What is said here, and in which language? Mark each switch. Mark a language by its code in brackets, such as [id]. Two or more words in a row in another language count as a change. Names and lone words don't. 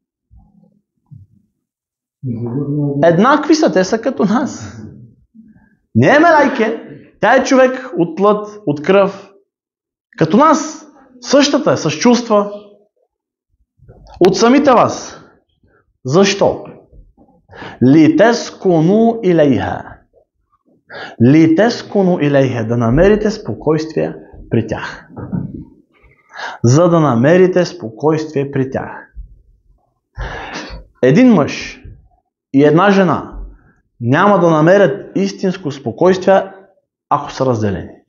[bg] Еднакви са, те са като нас. Не е мелайке, тя е човек от плът, от кръв. Като нас, същата е, с чувства. От самите вас. Защо? [ar] لتسكنوا إليها. لتسكنوا إليها. [bg] Да намерите спокойствие при тях. За да намерите спокойствие при тях. Един мъж и една жена няма да намерят истинско спокойствие, ако са разделени.